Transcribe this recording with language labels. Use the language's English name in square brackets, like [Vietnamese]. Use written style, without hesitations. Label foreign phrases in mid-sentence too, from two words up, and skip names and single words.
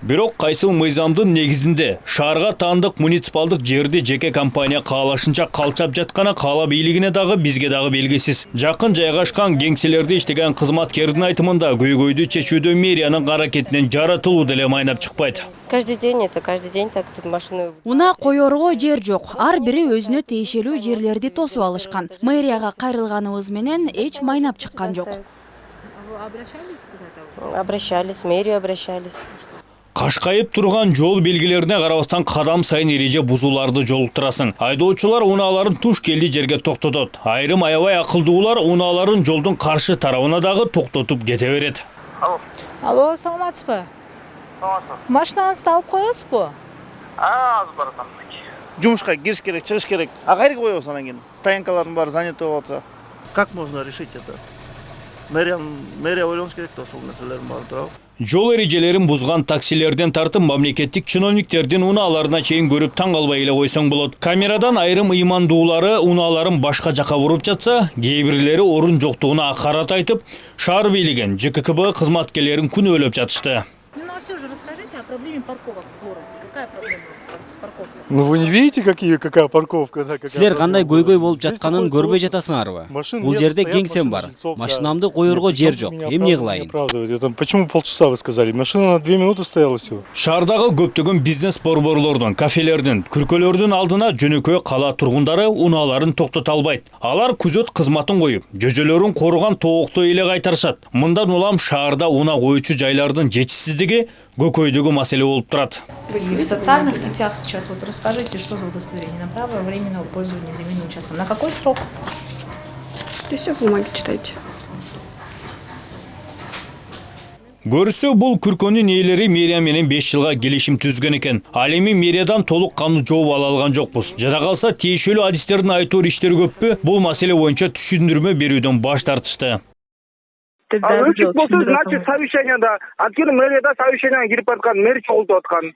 [Kyrgyz] Бирок кайсыл мыйзамдын негизинде шаарга таандык муниципалдык жерди жеке компания каалашынча калчап жатканы кала бийлигине дагы бизге дагы белгисиз. Жакын жайгашкан кеңселерде иштеген кызматкердин айтымында көйгөйдү чечүүдө мэриянын аракетинен жаратылуу деле майнап чыкпайт. [Russian] Каждый день так тут машины. [Kyrgyz] Унаа коёрго жер жок. Ар бири өзүнө тиешелүү жерлерди тосуп алышкан. Мэрияга кайрылганыбыз менен эч майнап чыккан жок. [Russian] Обращались, в мэрию обращались. [Kyrgyz] Кашкайып турган жол белгилерине карабастан кадам сайын эреже бузууларды жолуктурасың. Айдоочулар унааларын туш келди жерге токтотот. Айрым аябай акылдуулар унааларын жолдун каршы тарабына дагы токтотуп кете берет. Алло, саламатсызбы? Машинаңызды алып коесузбу? Азыр баратам. Жумушка кириш керек, чыгыш керек. Кайерге коебуз анан кийин? Стоянкалардын баары занято болуп атса. [Russian] Как можно решить это? [Kyrgyz] Мэрия ойлонуш керек да ошол нерселердин баарын туурабы. Жол эрежелерин бузган таксилерден тартып мамлекеттик чиновниктердин унааларына чейин көрүп таң калбай эле койсоң болот. Камерадан айрым ыймандуулары унааларын башка жака буруп жатса, кээ бирлери орун жоктугуна акарат айтып, шаар бийлигин ЖККБ кызматкерлерин күнөөлөп жатышты. [Russian] Ну а все же расскажите о проблеме парковок в городе. Какая проблема с парковкой? Ну вы не видите, какая парковка? [Kyrgyz] Силер кандай көйгөй болуп жатканын көрбөй жатасыңарбы? Бул жерде кеңсем бар. Машинамды коерго жер жок. Эмне кылайын? [Russian] Почему полчаса вы сказали? Машина на 2 минуты стояла всего. [Kyrgyz] Шаардагы көптөгөн бизнес борборлордун, кафелердин, күркөлөрдүн алдына жөнөкөй кала тургундары унааларын токтото албайт. Алар күзөт кызматын коюп, жөжөлөрүн коруган тоокто эле кайтарышат. Мындан улам шаарда уна коючу жайлардын жетишсиздиги көкөйдөгү маселе болуп турат. [Russian] Вы в социальных сетях сейчас вот расскажите, что за удостоверение на право временного пользования земельным участком. На какой срок? И все, бумаги читайте. [Kyrgyz] Көрсө бул күркөнүн ээлери мэрия менен 5 жылга келишим түзгөн экен. Ал эми мэриядан толук кандуу жооп ала алган жокпуз. Жада калса тиешелүү адистердин айтоор иштери көппү? Бул маселе боюнча түшүндүрмө берүүдөн баш тартышты. [Russian] Значит, совещание, [Kyrgyz] анткени мэрияда совещание кирип аткан, мэр чогултуп аткан.